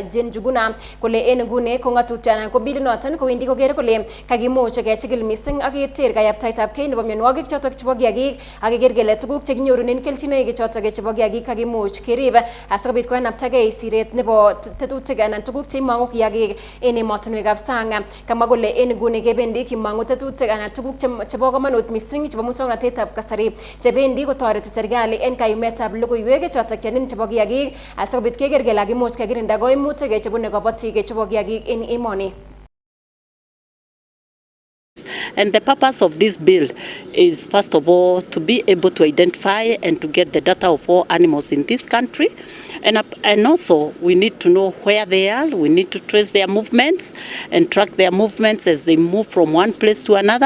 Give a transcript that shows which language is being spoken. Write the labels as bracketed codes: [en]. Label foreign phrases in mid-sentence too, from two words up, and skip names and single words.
[kln] Jane Juguna kole en nguni ko ng'atutiet anan ko bilit noton kowendi kokere kole kakimuch kechigil missing ak keter kayaptaitab kei nebo mionwogik chotok chebo kiagik ak keker kele tuguk chekinyorunen kelchinoik chotok chebo kiagik kakimuch kerib asikobit koenaptagei siret nebo tetutik anan tuguk cheimong'u kiagik en emotinwekab sang. Kamwa kole en nguni kebendi kimong'u tetutik anan tuguk chebo komonut missing chebo muswoknotetab kasari chebendi kotoreti serikali en kayumetab logoiwek chotok chenin chebo kiagik asikobit keker kele kakimuch kekirinda koimutik chebune kobotik chebo kiagik en emoni. [en] And the purpose of this bill is, first of all, to be able to identify and to get the data of all animals in this country. And also, we need to know where they are. We need to trace their movements and track their movements as they move from one place to another.